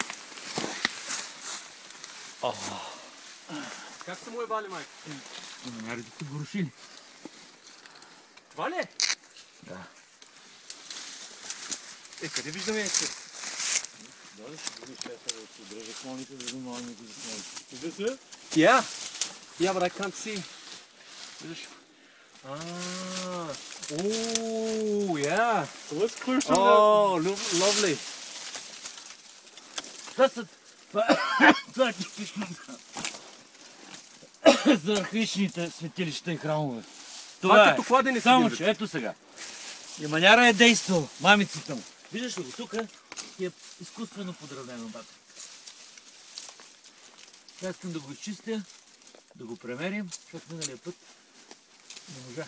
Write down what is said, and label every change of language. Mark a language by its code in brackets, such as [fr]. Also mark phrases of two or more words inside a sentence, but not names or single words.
[bg] Как са му ебали, майка? Манярите са го рушили. Това ли е? Да. Къде виждаме яйце? Дали ще го виж, да се дръжа клоните, да видим малко ги заснеми. [en] Is this it? Yeah. Yeah, but I can't see. Виждаш? Oh, yeah. So let's clear some of that. Oh, lovely. [bg] Това е типично за архаичните светилища и храмове. Това е като кладенец. Само че, ето сега. И маняра е действал, мамицата му. Виждаш ли го тук? Е изкуствено подравнено, бата. Сега искам да го изчистя, да го премерим, защото миналия път не можах.